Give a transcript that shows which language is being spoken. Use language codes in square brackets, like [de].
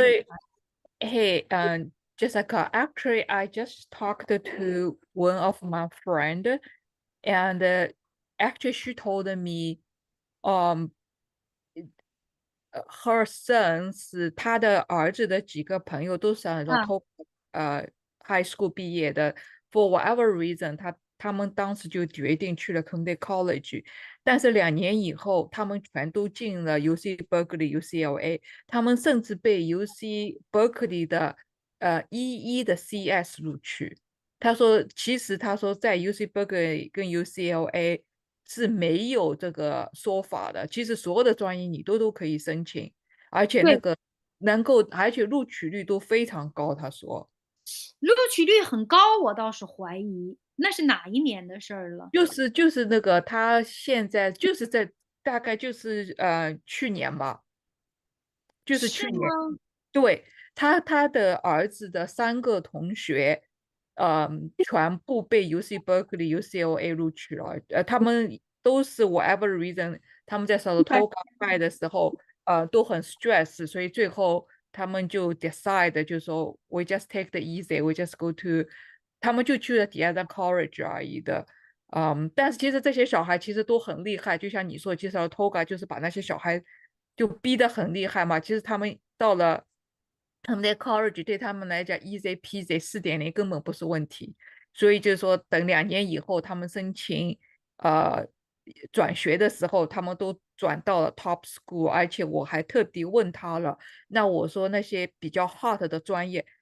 [en] actually, hey, Jessica, actually, I just talked to one of my friend, and actually she told me, um, her son [zh] 是他的儿子的几个朋友都是那种 Ah, [en] top high school [zh] 毕业的， [en] for whatever reason， [zh] 他们当时就决定去了 community college，但是2年以后，他们全都进了 UC Berkeley、UCLA，他们甚至被 UC Berkeley 的的 CS 录取。他说，其实他说在 UC Berkeley 跟 UCLA 是没有这个说法的。其实所有的专业你都可以申请，而且那对，个能够，而且录取率都非常高。他说，录取率很高，我倒是怀疑那是哪一年的事儿了。就是那个他现在就是在大概就是去年吧，就是去年。是吗？对，他的儿子的3个同学，全部被 UC Berkeley、UCLA 录取了。他们都是 whatever reason，他们在 Saratoga High 的时候，都很 stress，所以最后他们就 decide 就说 [en] we just take the easy，we just go to， [zh] 他们就去了 [en] the other college [zh] 而已的。但是其实这些小孩其实都很厉害，就像你说，介绍 Toga 就是把那些小孩就逼得很厉害嘛。其实他们到了他们的 college 对他们来讲， [en] easy peasy [zh] 4.0根本不是问题。所以就是说，等2年以后他们申请呃转学的时候，他们都转到了 top school，而且我还特地问他了，那我说那些比较 hot 的专业。